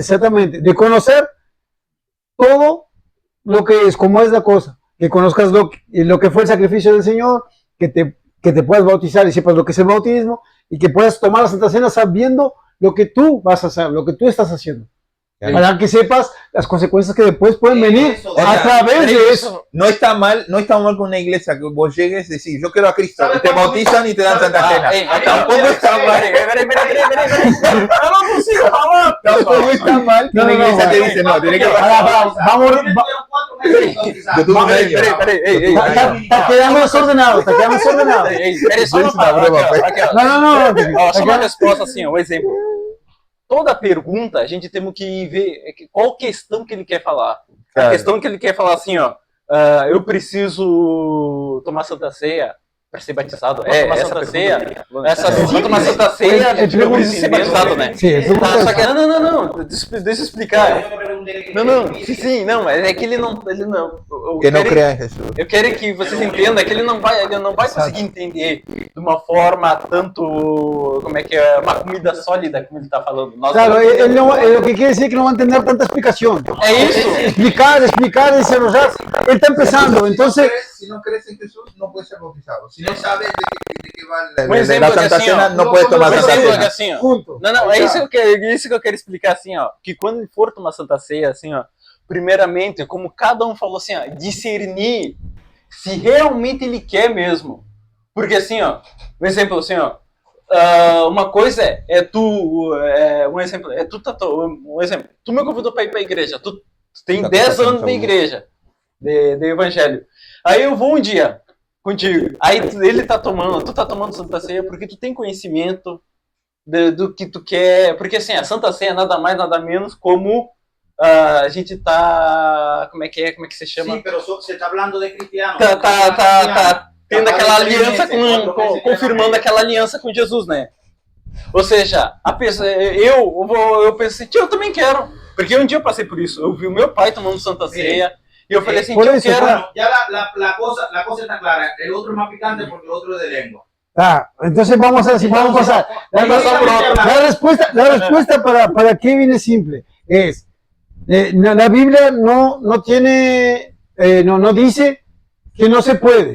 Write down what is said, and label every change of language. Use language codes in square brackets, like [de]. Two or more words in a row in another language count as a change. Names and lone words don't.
[es] exactamente, de conocer todo lo que es, cómo es la cosa, que conozcas lo que fue el sacrificio del Señor, que te puedas bautizar y sepas lo que es el bautismo, y que puedas tomar la Santa Cena sabiendo lo que tú vas a hacer, lo que tú estás haciendo. Claro. Para que sepas las consecuencias que después pueden venir Eso, o a sea, través de eso. No está mal con una iglesia que vos llegues y decís, yo quiero a Cristo, [pt] ¿Sabe [es] y te [pt] cuándo [es] bautizan y te dan [pt] ¿sabe- [es] Santa Cena. [pt] Ei, [es] Tampoco está mal. [pt] Peraí. Eu não consigo falar. [es] Tampoco está mal que No, una no, iglesia no, te dice, no, tiene que Vamos, Tuvieron 4 meses bautizados. Yo tuve un año. [pt] Peraí. Ei. [es] Está quedando desordenado, está quedando desordenado. [pt] Peraí, só uma Isso é uma palavra. [es] broma, [pt] Aqui, ó. [es] No. [pt] Ó, só uma resposta assim, ó, um exemplo. Toda pergunta, a gente tem que ver qual questão que ele quer falar. A [es] Claro. [pt] questão que ele quer falar assim, ó, eu preciso tomar Santa Ceia para ser batizado. Tomar Santa Ceia. Pra tomar Santa Ceia, eu preciso ser batizado, né? [es] Sí, eso es [pt] Tá, só que, não, deixa eu explicar. [es] Yo me pregunté [pt] Não, sim, não, mas é que ele não. [es] Que no crea en Jesús. [pt] Eu quero que vocês entendam que ele não vai conseguir entender de uma forma tanto, como é que é, uma comida sólida como ele está falando. Nós [es] Claro, [pt] não [es] él [pt] entendemos. [es] lo que quiere decir es que no va a entender tanta explicación. [pt] É isso. [es] Explicar, desarrollar. Él está empezando, entonces, Si no crees en Jesús, no puedes ser bautizado. Si no sabes de qué va [pt] Um exemplo [es] la [pt] que [es] Santa [pt] assim, [es] Cena, [pt] ó, [es] no puedes tomar [pt] um [es] Santa [pt] exemplo que [es] Cena. [pt] assim, ó. [es] punto. [pt] Não, é isso que eu quero explicar assim, ó. Que quando ele for tomar Santa Ceia, assim, ó, primeiramente, como cada um falou assim, ó, discernir se realmente ele quer mesmo. Porque assim, ó, um exemplo assim, ó, uma coisa um exemplo, tu me convidou para ir para a igreja, tu tem Tá 10 passando anos de saúde. igreja, de evangelho. Aí eu vou um dia contigo, aí tu tá tomando Santa Ceia porque tu tem conhecimento do que tu quer, porque assim, a Santa Ceia é nada mais, nada menos como a gente tá, como é que se chama? [es] Sí, pero se está hablando de cristianos. [pt] Tá tendo aquela aliança [es] Cuatro meses, [pt] confirmando aquela aliança com Jesus, né? Ou seja, a pessoa, eu pensei, tio, eu também quero, porque um dia eu passei por isso, eu vi o meu pai tomando Santa Ceia e eu falei assim, [es] Por [pt] tio, eu [es] eso, [pt] quero. [es] Bueno, ya la cosa está clara. El otro es más picante porque el otro es de lengua. Entonces vamos a pasar. La respuesta para Kevin es simple. La Biblia no tiene, no dice que no se puede.